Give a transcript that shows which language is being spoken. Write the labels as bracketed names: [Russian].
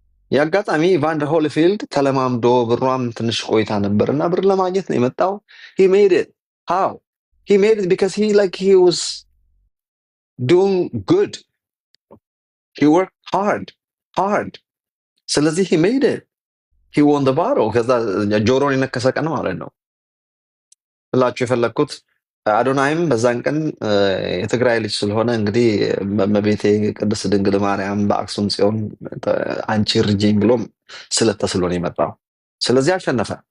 [Amharic] የአጋጣሚ ኢቫንደር ሆሊፊልድ ተለማምዶ ብሯም ትንሽ ቆይታ ነበር እና ብር ለማግኘት ነው የመጣው። [English] he made it. how he made it because he was doing good, he worked hard. [Amharic] ስለዚህ [English] he made it, he won the battle። [Amharic] ከዛ ጆሮን የነከሰ ቀን ማለት ነው ብላችሁ የፈለግኩት። አዶናይም በዛን ቀን የትግራይ ልጅ ስለሆነ እንግዲህ እመቤቴ ቅድስት ድንግል ማርያም በአክሱም ጽዮን አንቺ እርጂኝ ብሎ ስለት ተስሎ ነው የመጣው። ስለዚህ አሸነፈ።